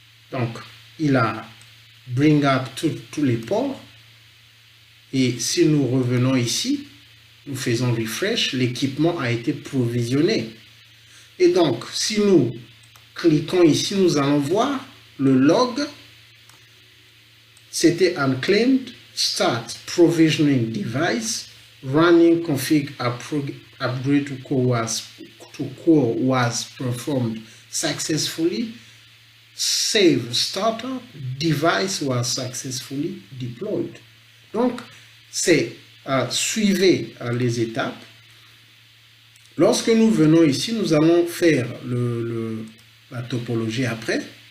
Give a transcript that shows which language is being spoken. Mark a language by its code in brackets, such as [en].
[fr] Donc, il a [en] bring up [fr] tous les ports. Et si nous revenons ici, nous faisons refresh, l'équipement a été provisionné. Et donc, si nous cliquons ici, nous allons voir le log, c'était [en] unclaimed, start provisioning device, running config upgrade to core was performed successfully, save startup, device was successfully deployed. [fr] Donc, c'est suivez les étapes. Lorsque nous venons ici, nous allons faire la topologie après.